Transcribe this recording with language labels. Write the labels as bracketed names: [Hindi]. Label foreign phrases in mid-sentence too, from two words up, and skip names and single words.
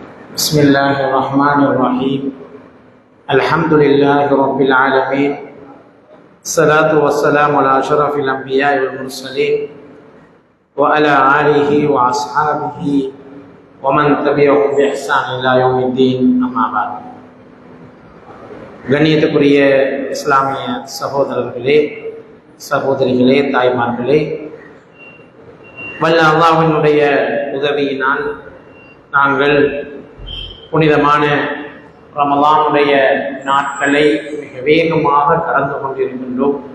[Arabic] بسم الله الرحمن الرحيم الحمد لله رب العالمين الصلاة والسلام على أشرف الأنبياء والمرسلين وعلى آله وأصحابه ومن تبعهم بإحسان إلى يوم الدين أما بعد [Tamil] கண்ணியத்துக்குரிய இஸ்லாமிய சகோதரர்களே சகோதரிகளே தாய்மார்களே, வல்ல அல்லாஹ்வினுடைய உதவியினால் நாங்கள் புனிதமான ரமலானுடைய நாட்களை மிக வேகமாக கடந்து கொண்டிருக்கின்றோம்.